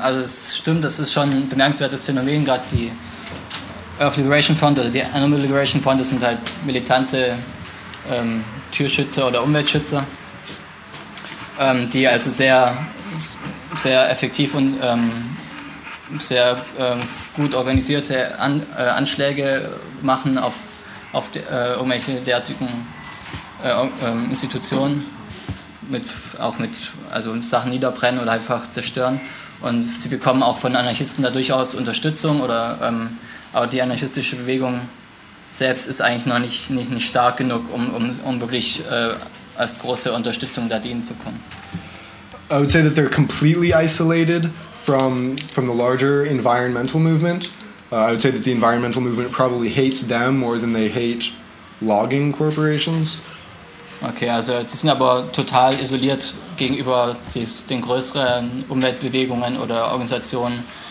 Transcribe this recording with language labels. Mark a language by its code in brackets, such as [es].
[de] Also es stimmt, das ist schon ein bemerkenswertes Phänomen, gerade die Earth Liberation Front oder die Animal Liberation Front, das sind halt militante Tierschützer oder Umweltschützer, die also sehr effektiv und sehr gut organisierte Anschläge machen auf irgendwelche derartigen Institutionen, mit Sachen niederbrennen oder einfach zerstören. Und sie bekommen auch von Anarchisten da durchaus Unterstützung, aber die anarchistische Bewegung selbst ist eigentlich noch nicht stark genug, um wirklich als große Unterstützung da dienen zu können. [en] I would say that they're completely isolated from the larger environmental movement. I would say that the environmental movement probably hates them more than they hate logging corporations. [de] Okay, also sie sind aber total isoliert gegenüber den größeren Umweltbewegungen oder Organisationen.